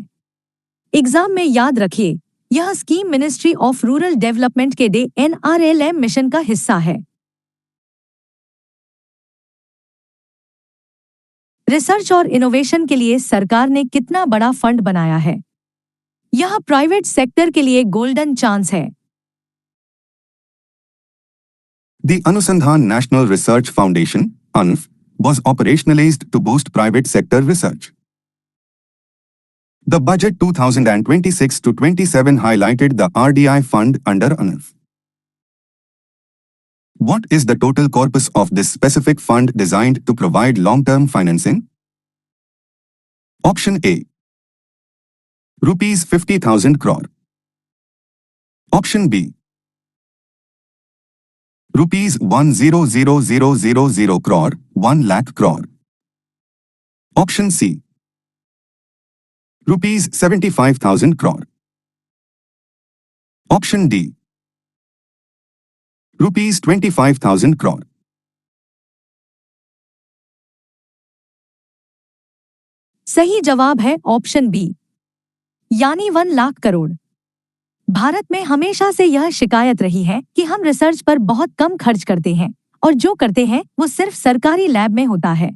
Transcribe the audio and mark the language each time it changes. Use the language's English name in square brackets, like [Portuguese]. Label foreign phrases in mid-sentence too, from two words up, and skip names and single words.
[Hindi] एग्जाम में याद रखिए, यह स्कीम [English] Ministry of Rural Development [Hindi] के NRLM मिशन का हिस्सा है। रिसर्च और इनोवेशन के लिए सरकार ने कितना बड़ा फंड बनाया है? यह [English] private sector [Hindi] के लिए [English] golden chance [Hindi] है। [English] The Anusandhan National Research Foundation, ANF, was operationalized to boost private sector research. The budget 2026 to 27 highlighted the RDI fund under ANF. What is the total corpus of this specific fund designed to provide long-term financing? Option A, rupees 50,000 crore. Option B, rupees 100,000 crore, 1 lakh crore. Option C, rupees 75,000 crore. Option D, rupees 25,000 crore. [Hindi] सही जवाब है [English] option B, [Hindi] यानी 1 लाख करोड़। भारत में हमेशा से यह शिकायत रही है कि हम रिसर्च पर बहुत कम खर्च करते हैं, और जो करते हैं वो सिर्फ सरकारी लैब में होता है।